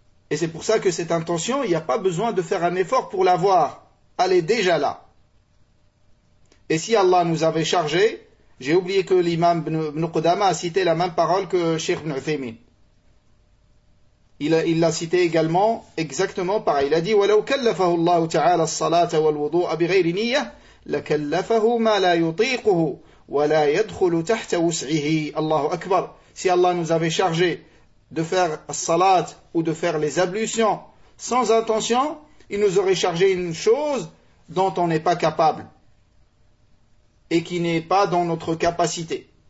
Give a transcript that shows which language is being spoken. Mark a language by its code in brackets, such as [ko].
[fr] Et c'est pour ça que cette intention, il n'y a pas besoin de faire un effort pour l'avoir. Elle est déjà là. Et si Allah nous avait chargé, j'ai oublié que l'imam Ibn Qudama a cité la même parole que Cheikh Ibn Uthaymin. Il l'a cité également, exactement pareil. Il a dit, [ar] وَلَوْ كَلَّفَهُ اللَّهُ تَعَالَى الصَّلَاةَ وَالْوُضُوءَ بِغَيْرِ نِيَّةَ لَكَلَّفَهُ مَا لَا يُطِيقُهُ وَلَا يَدْخُلُ تَحْتَ وُسْعِهِ. Allahu Akbar. [fr] Si Allah nous avait chargé de faire salat ou de faire les ablutions sans intention, il nous aurait chargé une chose dont on n'est pas capable et qui n'est pas dans notre capacité.